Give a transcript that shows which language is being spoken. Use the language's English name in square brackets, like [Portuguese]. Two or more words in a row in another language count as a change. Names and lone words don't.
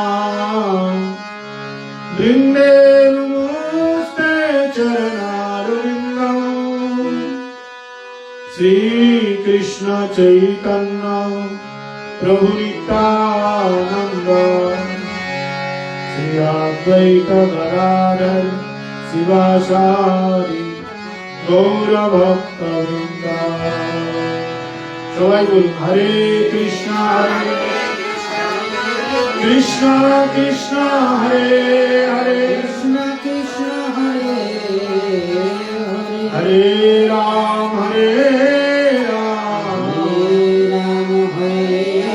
[Sanskrit] वृन्दे नमोऽस्ते चरणारविन्दम् श्रीकृष्ण चैतन्य प्रभु नित्यानन्द श्री अद्वैत गदाधर शिवासादि गौरभक्तवृन्द। [Bangla] সবাই বলুন [Sanskrit] হরে কৃষ্ণ কৃষ্ণ কৃষ্ণ হরে হরে কৃষ্ণ কৃষ্ণ হরে হরে রাম রাম হরে